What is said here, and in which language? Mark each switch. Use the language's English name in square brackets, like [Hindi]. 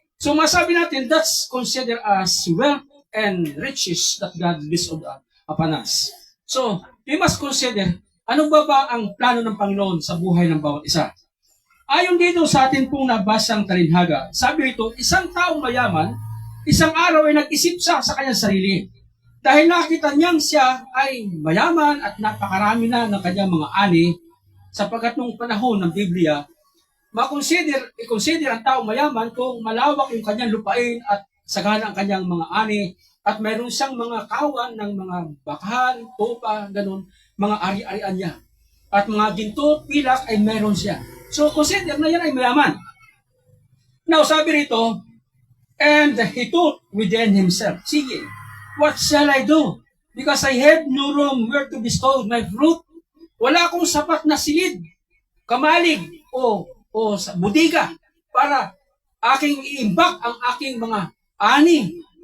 [Filipino] So masabi natin, [English] that's considered as wealth and riches that God bestowed upon us. [Filipino] So, [English] we must consider, [Filipino] ano ba ang plano ng Panginoon sa buhay ng bawat isa? Ayon dito sa atin pong nabasang talinhaga, sabi ito, isang taong mayaman, isang araw ay nag-isip siya sa kanyang sarili. Dahil nakita niyang siya ay mayaman at napakarami na ng kanyang mga ani, sapagkat nung panahon ng Biblia, i-consider ang taong mayaman kung malawak yung kanyang lupain at sagana ang kanyang mga ani at mayroon siyang mga kawan ng mga bakahan, tupa, ganun, mga ari-arian niya. At mga ginto, pilak ay mayroon siya. So, consider na yan ay mayaman. [English] Now, [Filipino] sabi rito, [English] and he thought within himself, sige, what shall I do? Because I have no room where to bestow my fruit. [Filipino] Wala akong sapat na silid, kamalig, o sa budiga para aking iimbak ang aking mga ani.